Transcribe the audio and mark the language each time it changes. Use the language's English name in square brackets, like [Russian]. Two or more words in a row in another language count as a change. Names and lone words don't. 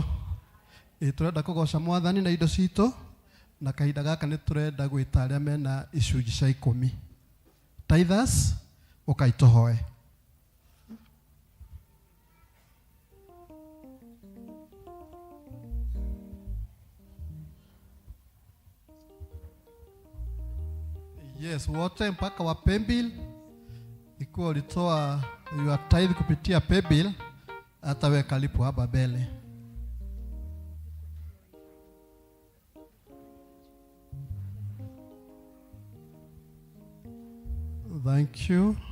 [Kikuyu] Turenda kugoca Mwathani na indo citũ na kahinda gaka nĩ turenda gwĩta arĩa mena icunjĩ cia 10. Tithers ukaitũhoe. [English] Yes, [Swahili] wote mpaka wa paybill ikiwa ulitoa [English] your tithe [Swahili] kupitia paybill hata wewe kalipo hapa mbele. [English] Thank you.